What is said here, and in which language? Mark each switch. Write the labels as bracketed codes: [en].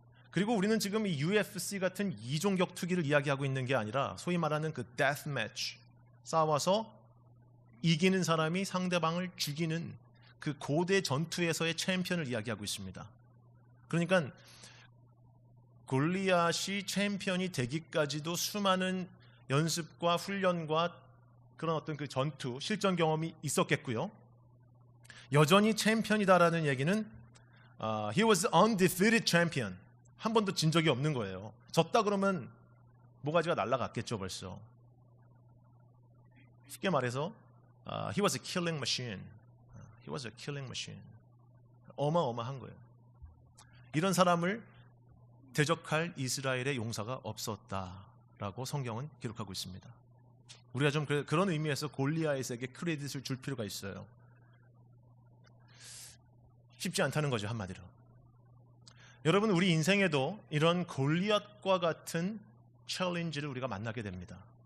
[ko] 그리고 우리는 지금 이 UFC 같은 이종격투기를 이야기하고 있는 게 아니라 소위 말하는 그 데스 매치, 싸워서 이기는 사람이 상대방을 죽이는 그 고대 전투에서의 챔피언을 이야기하고 있습니다. 그러니까 골리앗이 챔피언이 되기까지도 수많은 연습과 훈련과 그런 어떤 그 전투, 실전 경험이 있었겠고요. 여전히 챔피언이다라는 얘기는 [en] he was undefeated champion. [ko] 한 번도 진 적이 없는 거예요. 졌다 그러면 모가지가 날아갔겠죠 벌써. 쉽게 말해서 [en] he was a killing machine. He was a killing machine. [ko] 어마어마한 거예요. 이런 사람을 대적할 이스라엘의 용사가 없었다라고 성경은 기록하고 있습니다. 우리가 좀 그런 의미에서 골리앗에게 크레딧을 줄 필요가 있어요. 쉽지 않다는 거죠, 한마디로. 여러분, 우리 인생에도 이런 골리앗과 같은 챌린지를 우리가 만나게 됩니다.